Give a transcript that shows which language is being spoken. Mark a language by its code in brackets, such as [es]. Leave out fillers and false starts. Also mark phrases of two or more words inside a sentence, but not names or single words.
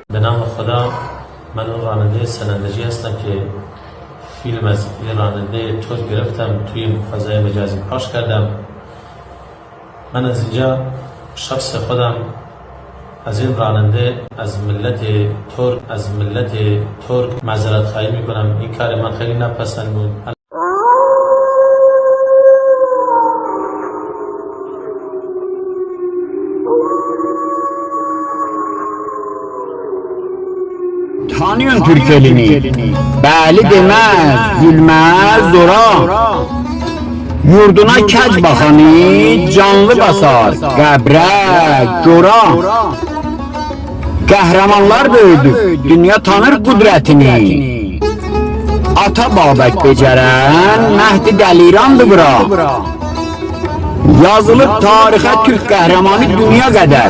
[fa] به نام خدا من اون راننده سنندجی هستم که فیلم از یه راننده تور گرفتم توی فضای مجازی پخش کردم. من از اینجا شخص خودم از این راننده از ملت ترک معذرت خواهی میکنم. این کار من خیلی نپسند بود. [az] Tanıyorsun Türk elini. Bəli demez, gülmez zora. Yurduna kəc baxanı canlı basar, qəbrə, gora. Qəhrəmanlar böyüdü, dünya tanır qüdrətini. Ata Babək becərən Məhdi Dəlirandı bura. Yazılıb tarixə Türk qəhrəmanı dünya qədər.